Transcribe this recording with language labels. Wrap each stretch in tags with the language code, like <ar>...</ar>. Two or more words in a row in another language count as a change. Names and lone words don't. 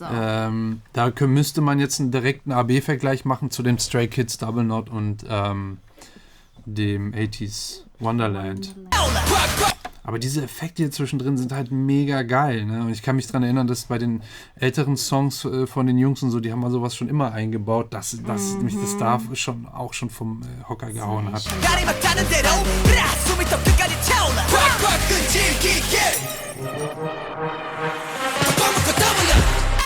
<de>Da müsste man jetzt einen direkten AB-Vergleich machen zu dem Stray Kids Double Knot und dem 80s Wonderland. Aber diese Effekte hier zwischendrin sind halt mega geil, ne? Und ich kann mich daran erinnern, dass bei den älteren Songs von den Jungs und so, die haben mal sowas schon immer eingebaut, dass mich das da auch schon vom Hocker gehauen hat.</de> <ko>날이 막 타는 대로 숨이 더 끝까지 차올라 꽉꽉 끈질기게 먹고 떠올려</ko>